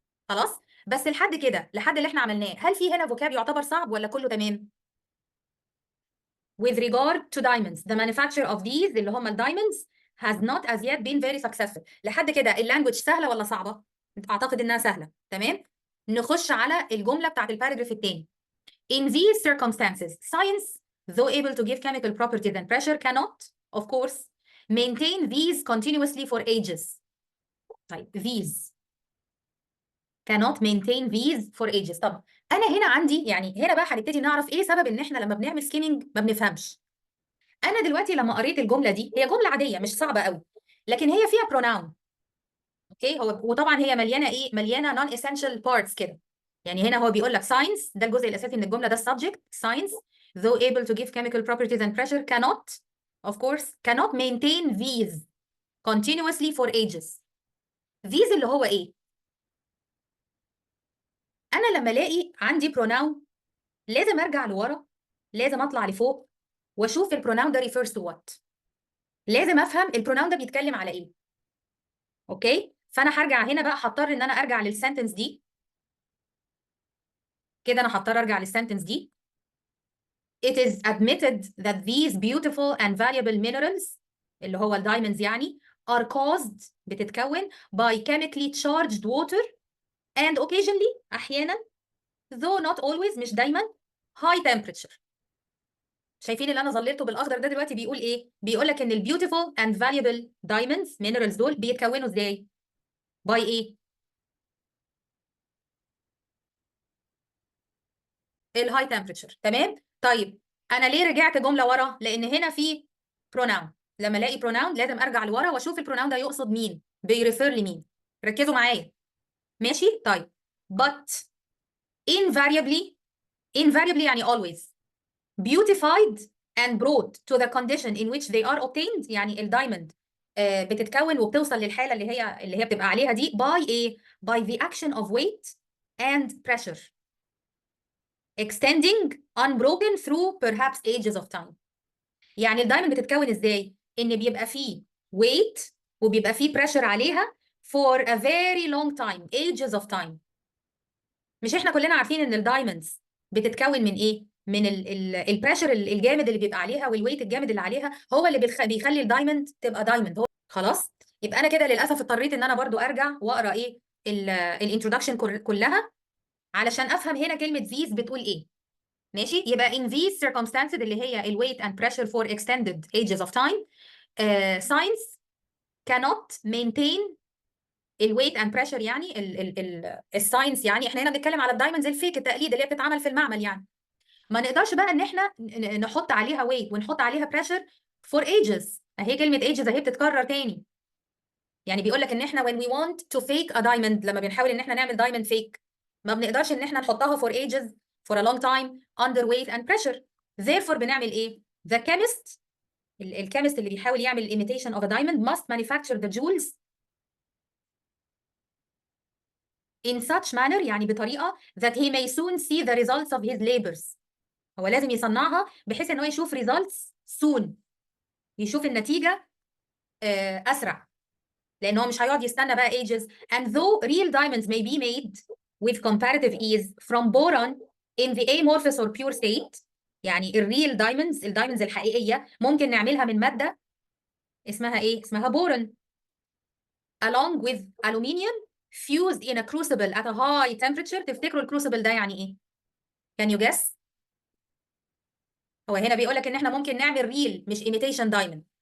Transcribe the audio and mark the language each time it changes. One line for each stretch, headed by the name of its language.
Arabic: خلاص، بس لحد كده، لحد اللي احنا عملناه، هل في هنا فوكاب يعتبر صعب ولا كله تمام؟
English: with regard to diamonds the manufacture of these
Arabic: اللي هم الدايموندز
English: has not as yet been very successful.
Arabic: لحد كده اللانجوج سهله ولا صعبه؟ اعتقد انها سهله. تمام، نخش على الجمله بتاعت الباراجراف الثاني.
English: in these circumstances science though able to give chemical properties and pressure cannot of course maintain these continuously for ages.
Arabic: طيب
English: these cannot maintain these for ages.
Arabic: طب انا هنا عندي، يعني هنا بقى هنبتدي نعرف ايه سبب ان احنا لما بنعمل سكيمنج ما بنفهمش. انا دلوقتي لما قريت الجمله دي، هي جمله عاديه مش صعبه قوي، لكن هي فيها بروناون. اوكي، هو وطبعا هي مليانه ايه، مليانه نون اسينشال بارتس كده. يعني هنا هو بيقول لك science، ده الجزء الاساسي من الجمله، ده السبجكت.
English: science though able to give chemical properties and pressure cannot of course cannot maintain these continuously for ages.
Arabic: these اللي هو ايه؟ انا لما الاقي عندي pronoun لازم ارجع لورا، لازم اطلع لفوق، واشوف البروناون ده
English: refers to what.
Arabic: لازم افهم البروناون ده بيتكلم على ايه. اوكي، فانا هرجع هنا بقى، هضطر ان انا ارجع للسنتنس دي كده. انا هضطر ارجع للسنتنس دي.
English: It is admitted that these beautiful and valuable minerals
Arabic: اللي هو الدايموندز يعني
English: are caused بتتكون by chemically charged water and occasionally أحيانا though not always
Arabic: مش دايما
English: high temperature.
Arabic: شايفين اللي انا ظللته بالاخضر ده دلوقتي بيقول ايه؟ بيقول لك ان ال
English: beautiful and valuable diamonds minerals
Arabic: دول بيتكونوا ازاي؟ by ايه؟ الهاي temperature. تمام؟ طيب انا ليه رجعت جمله ورا؟ لان هنا في pronoun. لما الاقي pronoun لازم ارجع لورا واشوف البروناون ده يقصد مين، بيريفير لمين. ركزوا معايا. ماشي؟ طيب
English: but invariably يعني always beautified and brought to the condition in which they are obtained.
Arabic: يعني الدايموند بتتكون وبتوصل للحاله اللي هي بتبقى عليها دي by
English: ايه؟ by the action of weight and pressure extending unbroken through perhaps ages of time.
Arabic: يعني الدايموند بتتكون ازاي؟ ان بيبقى فيه weight وبيبقى فيه pressure عليها
English: for a very long time, ages of time.
Arabic: مش احنا كلنا عارفين ان الدايموندز بتتكون من ايه؟ من البريشر الجامد اللي بيبقى عليها والويت الجامد اللي عليها هو اللي بيخلي الدايموند تبقى دايموند. هو خلاص. يبقى انا كده للاسف اضطريت ان انا برضو ارجع واقرا ايه الانترودكشن كلها علشان افهم هنا كلمه these بتقول ايه.
English: ماشي؟ يبقى in these circumstances اللي هي ال weight and pressure for extended ages of time science cannot maintain
Arabic: الويت اند بريشر. يعني الساينس يعني احنا هنا بنتكلم على الدايموندز الفيك التقليد اللي هي بتتعمل في المعمل. يعني ما نقدرش بقى ان احنا نحط عليها ويت ونحط عليها بريشر فور ايجز. اهي كلمه ايجز اهي بتتكرر تاني. يعني بيقول لك ان احنا
English: when we want to fake a diamond
Arabic: لما بنحاول ان احنا نعمل دايموند فيك ما بنقدرش ان احنا نحطها
English: for ages for a long time under weight and pressure. therefore
Arabic: بنعمل ايه؟
English: the chemist
Arabic: الكيمست اللي بيحاول يعمل
English: imitation of a diamond must manufacture the jewels in such manner يعني بطريقه that he may soon see the results of his labors.
Arabic: هو لازم يصنعها بحيث ان هو يشوف results soon، يشوف النتيجه اسرع، لان هو مش هيقعد يستنى بقى ages.
English: and though real diamonds may be made with comparative ease from boron in the amorphous or pure state.
Arabic: يعني الريل دايموندز الدايموندز الحقيقيه ممكن نعملها من ماده اسمها ايه؟ اسمها بورون
English: along with aluminium fused in a crucible at a high temperature.
Arabic: تفتكروا الكروسيبل ده يعني ايه؟
English: Can you guess؟
Arabic: هو هنا بيقول لك ان احنا ممكن نعمل ريل مش imitation دايموند.